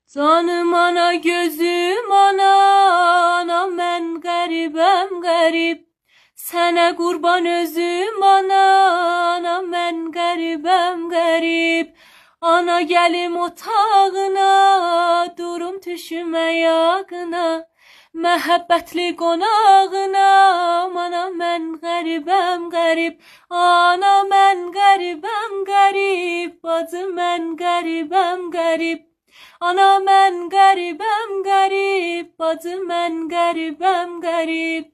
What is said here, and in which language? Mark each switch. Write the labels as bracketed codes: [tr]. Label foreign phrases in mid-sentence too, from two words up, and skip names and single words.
[tr] Canım ana gözüm ana, anam ben garibem garip. Sana kurban özüm ana, anam ben garibem garip. Ana gelim otağına, durum düşüme yakına. [az] Məhəbbətli qonağına, anam mən qəribəm qərib. Ana mən qəribəm qərib, bacı mən qəribəm qərib. Ana mən qəribəm qərib, bacı mən qəribəm qərib.